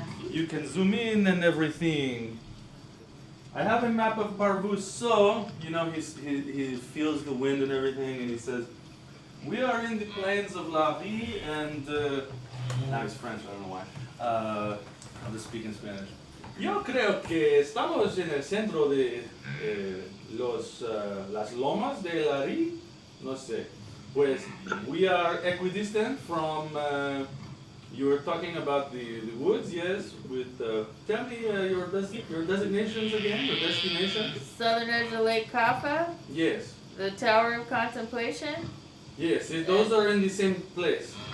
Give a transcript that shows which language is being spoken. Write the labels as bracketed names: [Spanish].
[English] You can zoom in and everything. I have a map of Parvus, so, you know, he feels the wind and everything, and he says, we are in the plains of La Vie, and, now he's French, I don't know why. I'll just speak in Spanish. [Spanish] Yo creo que estamos en el centro de las lomas de La Vie, no sé. [English] Pues, we are equidistant from, you were talking about the woods, yes, with, tell me your designations again, your destination? Southern edge of Lake Kaffa, Yes, the Tower of Contemplation. yes, those are in the same place.